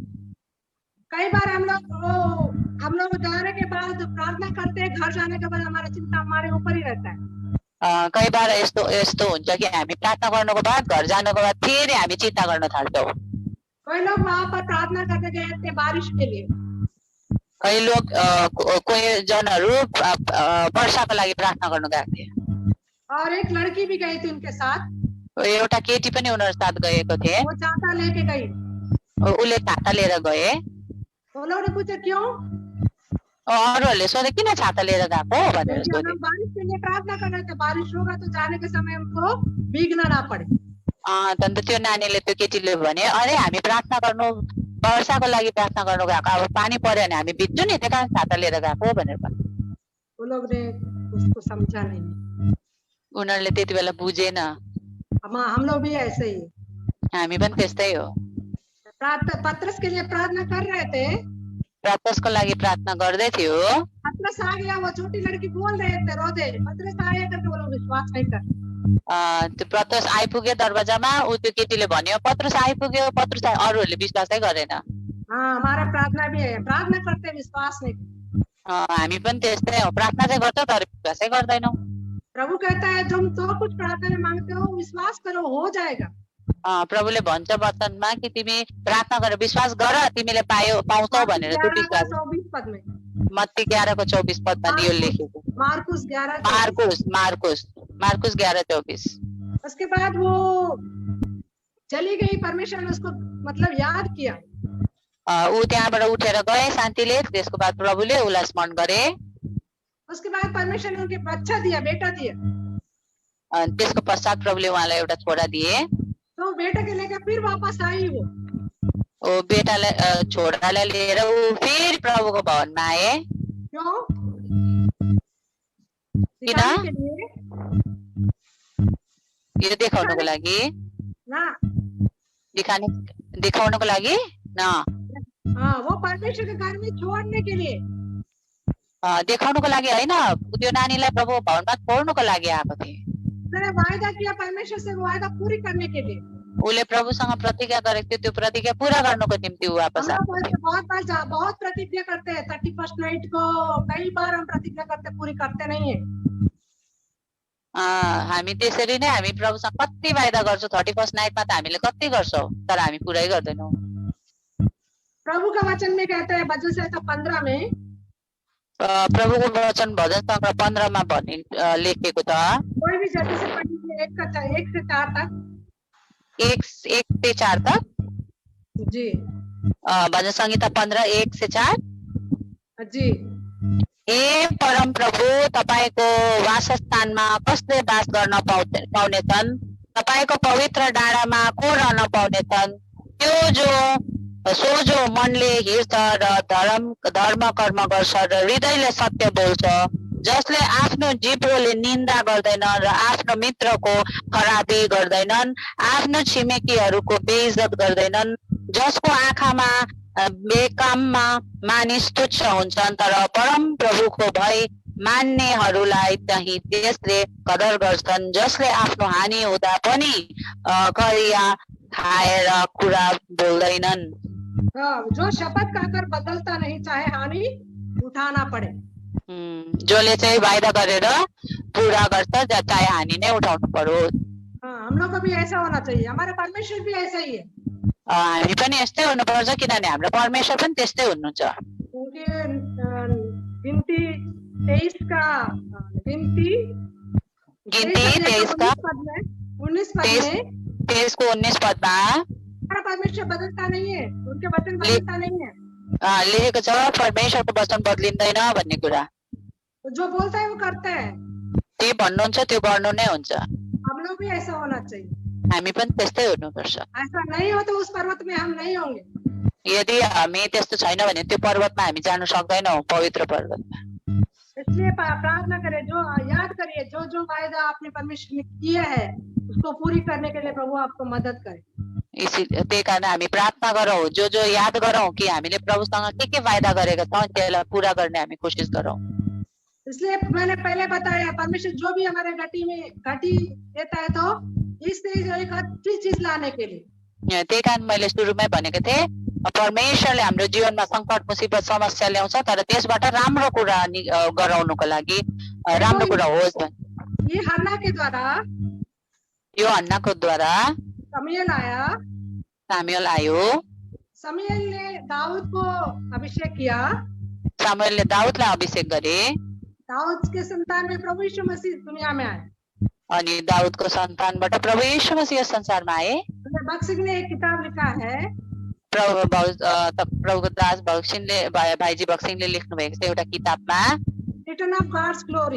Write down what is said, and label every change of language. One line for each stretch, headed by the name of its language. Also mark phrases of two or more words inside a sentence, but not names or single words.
Hindi: कई बार हम लोग जाने के बाद प्रार्थना करते हैं, घर जाने के बाद हमारा चिंता हमारे ऊपर ही रहता है। कई बार
Nepali: यस्तो यस्तो हुन्छ कि हामी प्रार्थना गर्नुको बाद घर जानुको बाद फेरि हामी चिन्ता गर्न थाल्छौँ।
Hindi: कोई लोग वहाँ पर प्रार्थना करने गए थे बारिश के लिए, कई लोग
Nepali: कोही जनहरू वर्षाको लागि प्रार्थना गर्नु गएको थिए,
Hindi: और एक लड़की भी गई थी उनके साथ।
Nepali: एउटा केटी पनि उनीहरू साथ गएको थिए,
Hindi: वो छाता लेके गई।
Nepali: उसले छाता लिएर गए।
Hindi: वो लोग ने पूछा क्यों,
Nepali: अरूहरूले सोधे किन छाता लिएर गएको भनेर सोधे।
Hindi: हम बारिश के लिए प्रार्थना कर रहे थे, बारिश होगा तो जाने के समय हमको भीगना ना पड़े।
Nepali: अन्त त्यो नानीले, त्यो केटीले भने अरे हामी प्रार्थना गर्नु, वर्षाको लागि प्रार्थना गर्नु गएको, अब पानी पर्यो भने हामी भिज्छौँ नि, त्यही कारण छाता लिएर गएको भनेर भन्यो।
Hindi: वो लोग ने उसको समझा नहीं।
Nepali: उनीहरूले त्यति बेला बुझेन।
Hindi: हम लोग भी ऐसे ही,
Nepali: हामी पनि त्यस्तै हो।
Hindi: पत्रस के लिए प्रार्थना कर रहे थे,
Nepali: पत्रसको लागि प्रार्थना गर्दै थियो।
Hindi: पत्रस आ गया, वो छोटी लड़की बोल रहे थे रोते, पत्रस आया करके वो लोग विश्वास नहीं कर।
Nepali: त्यो पत्रस आइपुग्यो दरवाजामा, ऊ त्यो केटीले भन्यो पत्रस आइपुग्यो, पत्रस अरूहरूले विश्वासै गरेन।
Hindi: हमारा प्रार्थना भी है, प्रार्थना करते विश्वास नहीं।
Nepali: हामी पनि त्यस्तै हो, प्रार्थना चाहिँ गर्छौँ तर विश्वासै गर्दैनौँ।
Hindi: प्रभु कहता है तुम जो कुछ प्रार्थना में मांगते हो विश्वास करो, हो जाएगा।
Nepali: प्रभुले भन्छ वचनमा कि तिमी प्रार्थना गर, विश्वास गर, तिमीले पाउँछौ भनेर। मत्ती 11:24 पदमा यो लेखेको। मार्कुस 11:24।
Hindi: उसके बाद वो चली गई, परमेश्वर ने उसको मतलब याद किया।
Nepali: ऊ त्यहाँबाट उठेर गए शान्तिले, त्यसको बाद प्रभुले उसलाई स्मरण गरे।
Hindi: उसके बाद परमेश्वर ने उनके बच्चा दिया, बेटा दिया।
Nepali: त्यसको पश्चात प्रभुले उहाँलाई एउटा छोरा दिए।
Hindi: तो बेटे के लेकर फिर वापस आई वो
Nepali: बेटालाई छोरालाई लिएर ऊ फेरि प्रभुको भवनमा आए।
Hindi: क्यों?
Nepali: किन? यो देखाउनको लागि
Hindi: ना,
Nepali: देखाउनको लागि न,
Hindi: वो परमेश्वर के घर में छोड़ने के लिए,
Nepali: देखाउनको लागि होइन, त्यो नानीलाई प्रभु भवनमा छोड्नुको लागि आएको थिए।
Hindi: वायदा किया परमेश्वर से, वो वायदा पूरी करने के लिए।
Nepali: उसले प्रभुसँग प्रतिज्ञा गरेको थियो, त्यो प्रतिज्ञा पूरा गर्नको निम्ति ऊ वापस आएको थियो।
Hindi: बहुत प्रतिज्ञा करते हैं 31st नाइट को, कई बार हम प्रतिज्ञा करते, पूरी करते नहीं है।
Nepali: हामी त्यसरी नै हामी प्रभुसँग कति वायदा गर्छौँ, 31st नाइटमा त हामीले कति गर्छौँ तर हामी पुरै गर्दैनौँ।
Hindi: प्रभु का वचन में कहता है भजन संहिता 15 में,
Nepali: प्रभुको वचन भजन संहिता 15 मा भन्ने लेखेको छ।
Hindi: कोई भी जल्दी से पढ़िए, 1 से 4 तक। 1 से 4 तक जी। भजन संहिता 15 1 से 4 जी।
Nepali: हे परम प्रभु, तपाईको वासस्थानमा कसले वास गर्न पाउनेछन्? तपाईको पवित्र डाँडामा को रहन पाउनेछन्? जो मनले हिर्छ र धर्म कर्म गर्छ र हृदयले सत्य बोल्छ, जसले आफ्नो जिब्रोले निन्दा गर्दैन र आफ्नो मित्रको खराबी गर्दैनन्, आफ्नो छिमेकीहरूको बेइज्जत गर्दैनन्, जसको आँखामा बेकाममा मानिस तुच्छ हुन्छन् तर परम प्रभुको भय मान्नेहरूलाई चाहिँ त्यसले कदर गर्छन् जसले आफ्नो हानि हुँदा पनि करिया खाएर कुरा बोल्दैनन्।
Hindi: जो शपथ खाकर बदलता नहीं चाहे हानि उठाना पड़े।
Nepali: जसले चाहिँ वायदा गरेर पूरा गर्छ चाहे हानि नै उठाउनु परोस्।
Hindi: हम लोग को भी ऐसा होना चाहिए, हमारा परमेश्वर भी ऐसा ही है।
Nepali: हामी पनि यस्तै हुनुपर्छ किनभने हाम्रो परमेश्वर पनि त्यस्तै हुनुहुन्छ।
Hindi: क्योंकि गिनती 23 का 19
Nepali: को 19 पदमा
Hindi: हमारा परमेश्वर बदलता नहीं है, उनके वचन बदलता नहीं है।
Nepali: लेखेको छ परमेश्वरको वचन बदलिँदैन भन्ने कुरा।
Hindi: जो बोलता है वो करता है।
Nepali: त्यो भन्नुहुन्छ त्यो गर्नु नै हुन्छ।
Hindi: हम लोग भी ऐसा होना चाहिए।
Nepali: हामी पनि त्यस्तै हुनुपर्छ।
Hindi: ऐसा नहीं हो तो उस पर्वत में हम नहीं होंगे।
Nepali: यदि हामी त्यस्तो छैन भने त्यो पर्वतमा हामी जान सक्दैनौँ, पवित्र पर्वतमा।
Hindi: इसलिए प्रार्थना करें, जो याद करिए जो जो वायदा आपने परमेश्वर ने किया है उसको पूरी करने के लिए प्रभु आपको मदद करे।
Nepali: त्यही कारण हामी प्रार्थना गरौँ, जो जो याद गरौँ कि हामीले प्रभुसँग के वायदा गरेका छौँ त्यसलाई पूरा गर्ने हामी कोसिस गरौँ।
Hindi: इसलिए मैंने पहले बताया परमेश्वर जो भी हमारे घटी देता है तो इससे एक अच्छी चीज लाने के लिए।
Nepali: त्यही कारण मैले सुरुमै भनेको थिएँ परमेश्वरले हाम्रो जीवनमा संकट मुसीबत समस्या ल्याउँछ तर त्यसबाट राम्रो कुरा गराउनको लागि राम्रो कुरा होस्
Hindi: ये हन्ना के द्वारा
Nepali: यो हन्नाको द्वारा सामुएल आयो।
Hindi: सामुएल ने दाऊद को अभिषेक किया।
Nepali: सामुएलले दाऊदलाई अभिषेक गरे।
Hindi: दाऊद के संतान में प्रभु यीशु मसीह दुनिया में आए।
Nepali: अनि दाऊदको सन्तानबाट प्रभु यीशु मसीह संसारमा आए।
Hindi: भक्त सिंह ने एक किताब लिखा है।
Nepali: प्रभुको दास भक्त सिंहले भाइजी भक्त सिंहले लेख्नु भएको छ एउटा किताबमा रिटर्न अफ गॉड्स ग्लोरी।